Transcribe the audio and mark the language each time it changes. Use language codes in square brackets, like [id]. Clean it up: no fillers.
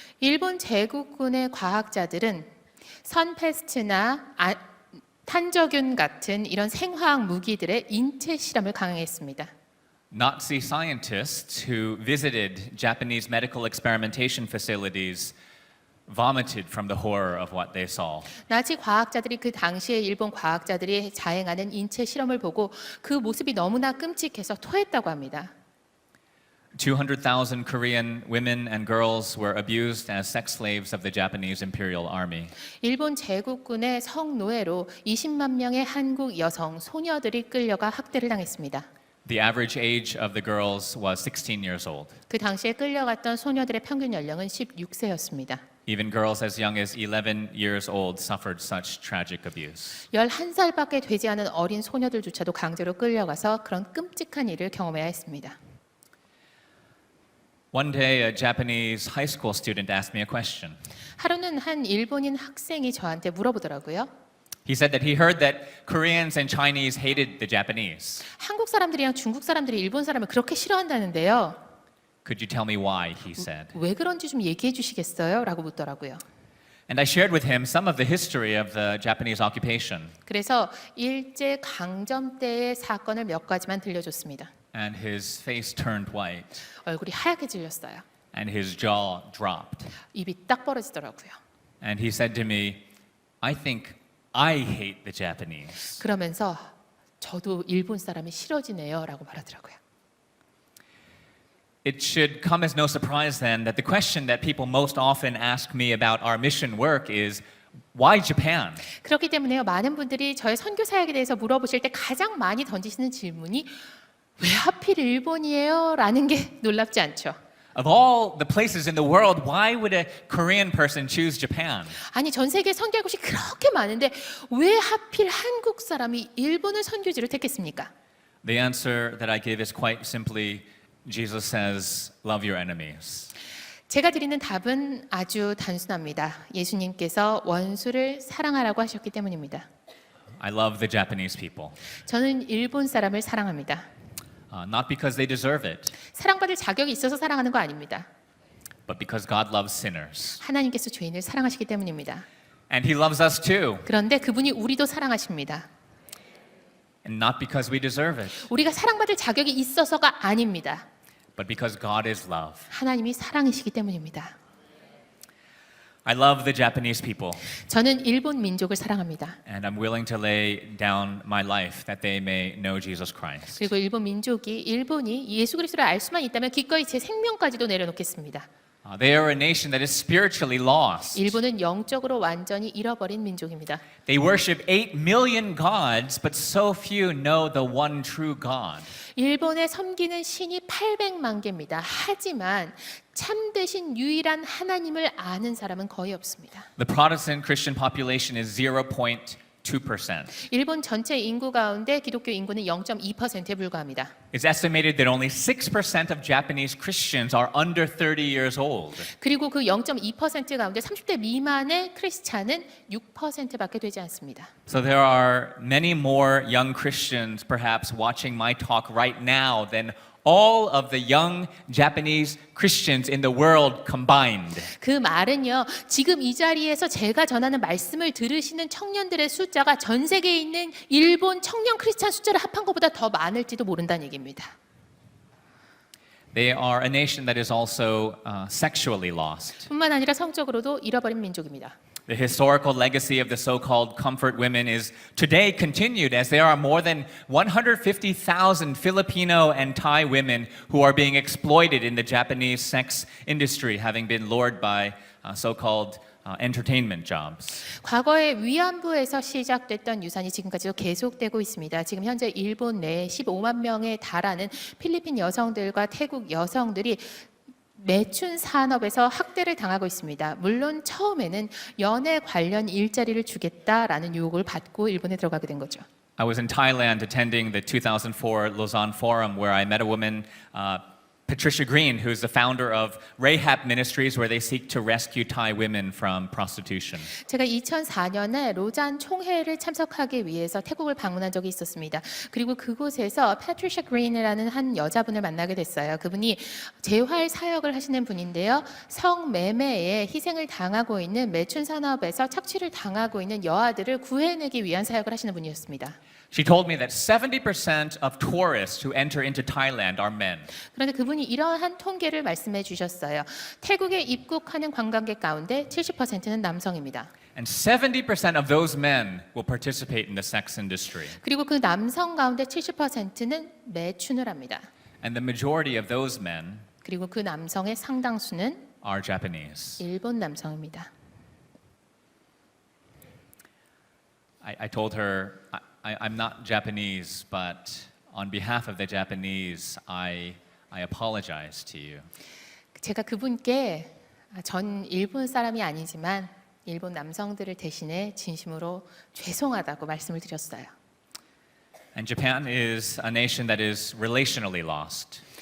[ko] 일본 제국군의 과학자들은 선페스트나 탄저균 같은 이런 생화학 무기들의 인체 실험을 강행했습니다. [en] Nazi scientists who visited Japanese medical experimentation facilities vomited from the horror of what they saw. [ko] 나치 과학자들이 그 당시에 일본 과학자들이 자행하는 인체 실험을 보고 그 모습이 너무나 끔찍해서 토했다고 합니다. [en] 200,000 Korean women and girls were abused as sex slaves of the Japanese Imperial Army. [ko] 일본 제국군의 성노예로 20만 명의 한국 여성 소녀들이 끌려가 학대를 당했습니다. [en] The average age of the girls was 16 years old. [ko] 그 당시에 끌려갔던 소녀들의 평균 연령은 16세였습니다. [en] Even girls as young as 11 years old suffered such tragic abuse. [ko] 11살밖에 되지 않은 어린 소녀들조차도 강제로 끌려가서 그런 끔찍한 일을 경험해야 했습니다. [en] One day, a Japanese high school student asked me a question. [ko] 하루는 한 일본인 학생이 저한테 물어보더라고요. [en] He said that he heard that Koreans and Chinese hated the Japanese. [ko] 한국 사람들이랑 중국 사람들이 일본 사람을 그렇게 싫어한다는데요. [en] Could you tell me why? He said. [ko] 왜 그런지 좀 얘기해 주시겠어요? 라고 묻더라고요. [en] And I shared with him some of the history of the Japanese occupation. [ko] 그래서 일제 강점 때의 사건을 몇 가지만 들려줬습니다. [en] And his face turned white, [ko] 얼굴이 하얗게 질렸어요. [en] and his jaw dropped. [ko] 입이 딱 벌어지더라고요. [en] And he said to me, I think I hate the Japanese. [ko] 그러면서 저도 일본 사람이 싫어지네요 라고 말하더라고요. [en] It should come as no surprise then that the question that people most often ask me about our mission work is, why Japan? [ko] 그렇기 때문에요. 많은 분들이 저의 선교 사역에 대해서 물어보실 때 가장 많이 던지시는 질문이 왜 하필 일본이에요? 라는 게 놀랍지 않죠. [en] Of all the places in the world, why would a Korean person choose Japan? [ko] 아니 전 세계에 선교할 곳이 그렇게 많은데 왜 하필 한국 사람이 일본을 선교지로 택했습니까? [en] The answer that I give is quite simply, Jesus says, love your enemies. [ko] 제가 드리는 답은 아주 단순합니다. 예수님께서 원수를 사랑하라고 하셨기 때문입니다. [en] I love the Japanese people, [ko] 저는 일본 사람을 사랑합니다. [en] not because they deserve it, [ko] 사랑받을 자격이 있어서 사랑하는 거 아닙니다. [en] but because God loves sinners. [ko] 하나님께서 죄인을 사랑하시기 때문입니다. [en] And He loves us too, [ko] 그런데 그분이 우리도 사랑하십니다. [en] and not because we deserve it, [ko] 우리가 사랑받을 자격이 있어서가 아닙니다. [en] but because God is love. [ko] 하나님이 사랑이시기 때문입니다. [en] I love the Japanese people, [ko] 저는 일본 민족을 사랑합니다. [en] and I'm willing to lay down my life that they may know Jesus Christ. [ko] 그리고 일본 민족이 일본이 예수 그리스도를 알 수만 있다면 기꺼이 제 생명까지도 내려놓겠습니다. [en] They are a nation that is spiritually lost. [ko] 일본은 영적으로 완전히 잃어버린 민족입니다. [en] They worship 8 million gods, but so few know the one true God. [ko] 일본에 섬기는 신이 800만 개입니다. 하지만 참되신 유일한 하나님을 아는 사람은 거의 없습니다. [en] The Protestant Christian population is 0.2%. [ko] 일본 전체 인구 가운데 기독교 인구는 0.2%에 불과합니다. [en] It's estimated that only 6% of Japanese Christians are under 30 years old. [ko] 그리고 그 0.2% 가운데 30대 미만의 크리스찬은 6%밖에 되지 않습니다. [en] So there are many more young Christians perhaps watching my talk right now than all of the young Japanese Christians in the world combined. [ko] 그 말은요, 지금 이 자리에서 제가 전하는 말씀을 들으시는 청년들의 숫자가 전 세계에 있는 일본 청년 크리스찬 숫자를 합한 것보다 더 많을지도 모른다는 얘기입니다. [en] They are a nation that is also sexually lost. [ko] 뿐만 아니라 성적으로도 잃어버린 민족입니다. [en] The historical legacy of the so-called comfort women is today continued as there are more than 150,000 Filipino and Thai women who are being exploited in the Japanese sex industry, having been lured by so-called entertainment jobs. [ko] 과거에 위안부에서 시작됐던 유산이 지금까지도 계속되고 있습니다. 지금 현재 일본 내에 15만 명에 달하는 필리핀 여성들과 태국 여성들이 매춘 산업에서 학대를 당하고 있습니다. 물론 처음에는 연애 관련 일자리를 주겠다라는 유혹을 받고 일본에 들어가게 된 거죠. [en] I was in Thailand attending the 2004 Lausanne Forum where I met a woman, Patricia Green, who's the founder of Rahab Ministries, where they seek to rescue Thai women from prostitution. [ko] 제가 2004년에 로잔 총회를 참석하기 위해서 태국을 방문한 적이 있었습니다. 그리고 그곳에서 패트리샤 그린이라는 한 여자분을 만나게 됐어요. 그분이 재활 사역을 하시는 분인데요. 성매매에 희생을 당하고 있는 매춘 산업에서 착취를 당하고 있는 여아들을 구해내기 위한 사역을 하시는 분이었습니다. [en] She told me that 70% of tourists who enter into Thailand are men. [ko] 그런데 그분이 이러한 통계를 말씀해 주셨어요. 태국에 입국하는 관광객 가운데 70%는 남성입니다. [en] And 70% of those men will participate in the sex industry. [ko] 그리고 그 남성 가운데 70%는 매춘을 합니다. [en] And the majority of those men [ko] 그리고 그 남성의 상당수는 [en] are Japanese. [ko] 일본 남성입니다. [en] I told her, I'm not Japanese, but on behalf of the Japanese, I apologize to you. [ko] 제가 그분께 전 일본 사람이 아니지만 일본 남성들을 대신해 진심으로 죄송하다고 말씀을 드렸어요. [en] And Japan is a nation that is relationally lost.